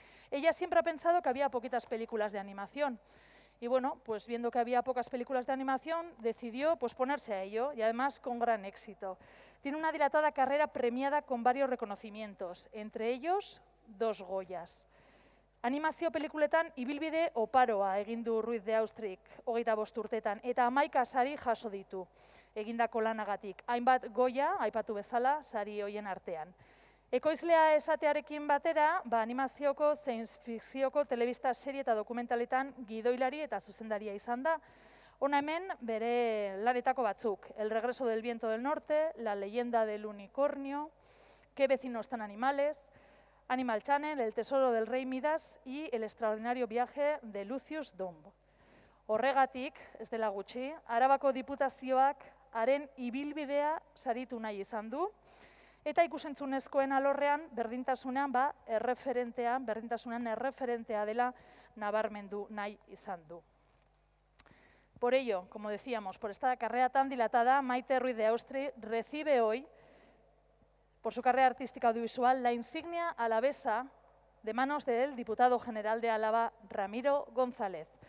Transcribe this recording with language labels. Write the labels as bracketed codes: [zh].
[es] Ella siempre ha pensado que había poquitas películas de animación y bueno, pues viendo que había pocas películas de animación, decidió pues ponerse a ello y además con gran éxito. Tiene una dilatada carrera premiada con varios reconocimientos, entre ellos 2 Goyas. [eu] Animazio pelikuletan ibilbide oparoa egin du Ruiz de Austrik 25 urtetan eta 11 sari jaso ditu egindako lanagatik. Hainbat Goya, aipatu bezala, sari hoien artean. Ekoizlea esatearekin batera, animazioko zein fikzioko telebista serie eta dokumentaletan gidoilari eta zuzendaria izan da. Hona hemen bere lanetako batzuk, El regreso del viento del norte, La leyenda del unicornio, ¿Qué vecinos tan animales?, Animal Channel, El tesoro del rey Midas y El extraordinario viaje de Lucius Domb. Horregatik, ez dela gutxi, Arabako Diputazioak haren ibilbidea saritu nahi izan du, eta ikusentzunezkoen alorrean berdintasunean erreferentea dela nabarmendu nahi izan du. [es] Por ello, como decíamos, por esta carrera tan dilatada, Maite Ruiz de Austri recibe hoy, por su carrera artística audiovisual, la insignia alavesa de manos del diputado general de Álava, Ramiro González.